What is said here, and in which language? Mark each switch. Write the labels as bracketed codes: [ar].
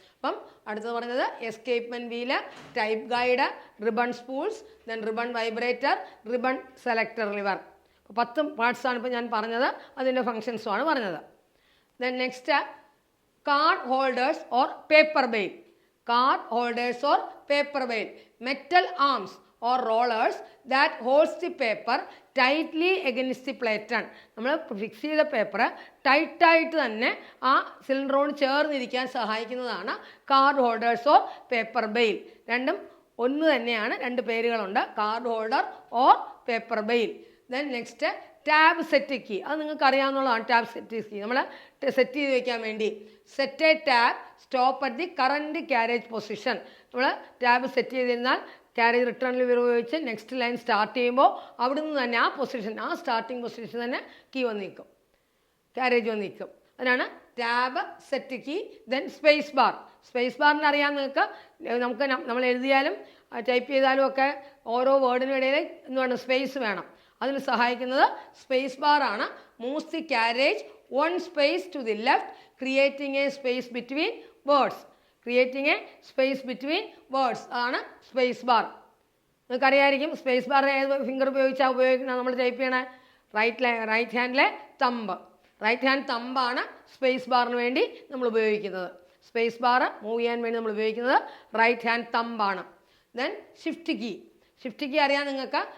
[ml] അപ്പം അടുത്തത് പറഞ്ഞത് escapement wheel, type guide, ribbon spools, then ribbon vibrator, ribbon selector liver. 10 പാർട്സാണ് ഇപ്പോൾ ഞാൻ പറഞ്ഞത്, അതിൻ്റെ ഫങ്ഷൻസുമാണ് പറഞ്ഞത്. [en] Then next card holders or paper bail. Card holders or paper bail. Metal arms or rollers that holds the paper tightly against the platen. [ml] നമ്മൾ fix ചെയ്ത paper ടൈറ്റായിട്ട് തന്നെ ആ സിലിണ്ടറോട് ചേർന്നിരിക്കാൻ സഹായിക്കുന്നതാണ് card holders or paper bail. രണ്ടും ഒന്ന് തന്നെയാണ്, 2 പേരുകളുണ്ട്, card holder or paper bail. Then next tab set key. അത് നിങ്ങൾക്ക് അറിയാവുന്നതാണ്. ടാബ് സെറ്റ് കീ നമ്മൾ സെറ്റ് ചെയ്ത് വയ്ക്കാൻ വേണ്ടി [en] Set a tab stop at the current carriage position. [ml] നമ്മൾ tab set ചെയ്തിരുന്നാൽ carriage return liver ഉപയോഗിച്ച് നെക്സ്റ്റ് ലൈൻ സ്റ്റാർട്ട് ചെയ്യുമ്പോൾ അവിടെ നിന്ന് തന്നെ ആ പൊസിഷൻ, ആ സ്റ്റാർട്ടിങ് പൊസിഷൻ തന്നെ കീ വന്ന് നിൽക്കും, ക്യാരേജ് വന്ന് നിൽക്കും. അതിനാണ് tab set key. Then space bar. Space ബാറിന് അറിയാം നിങ്ങൾക്ക്, നമ്മൾ എഴുതിയാലും ടൈപ്പ് ചെയ്താലും ഒക്കെ ഓരോ വേർഡിനും ഇടയിൽ എന്താണ് സ്പേസ് വേണം. അതിന് സഹായിക്കുന്നത് സ്പേസ് ബാർ ആണ്. [en] Moves the carriage 1 space to the left, creating a space between words. Creating a space between words ആണ് space bar. [ml] നിങ്ങൾക്കറിയായിരിക്കും സ്പേസ് ബാർ ഏത് ഫിംഗർ ഉപയോഗിച്ചാണ് ഉപയോഗിക്കുന്നത്? നമ്മൾ ടൈപ്പ് ചെയ്യണേ right ഹാൻഡിലെ thumb. Right hand തമ്പാണ് space ബാറിന് വേണ്ടി നമ്മൾ ഉപയോഗിക്കുന്നത്. സ്പേസ് ബാർ മൂവ് ചെയ്യാൻ വേണ്ടി നമ്മൾ ഉപയോഗിക്കുന്നത് right hand തമ്പാണ്. Then shift key. Shift key അറിയാം നിങ്ങൾക്ക്.